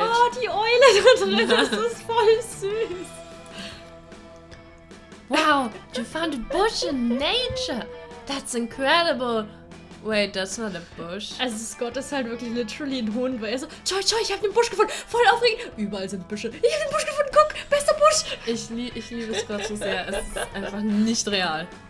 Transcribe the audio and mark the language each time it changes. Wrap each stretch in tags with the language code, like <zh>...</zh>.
<de>Oh, die Eule da drin, das ist voll süß.</de> <en>Wow, you found a bush in nature. That's incredible. Wait, that's not a bush.</en> <de>Also Scott ist halt wirklich literally ein Hund, weil er so, Joy, ich hab den Busch gefunden, voll aufregend. Überall sind Büsche. Ich hab den Busch gefunden, guck, bester Busch. Ich liebe Scott so sehr, es ist einfach nicht real.</de>